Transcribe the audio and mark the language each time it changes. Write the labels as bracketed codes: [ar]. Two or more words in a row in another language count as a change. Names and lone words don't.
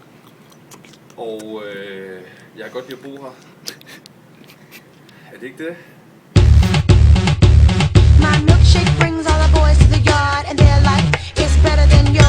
[da] Og jeg kan godt lide at bo her. Er det ikke det? [en] My milkshake brings all the boys to the yard, and they're like, it's better than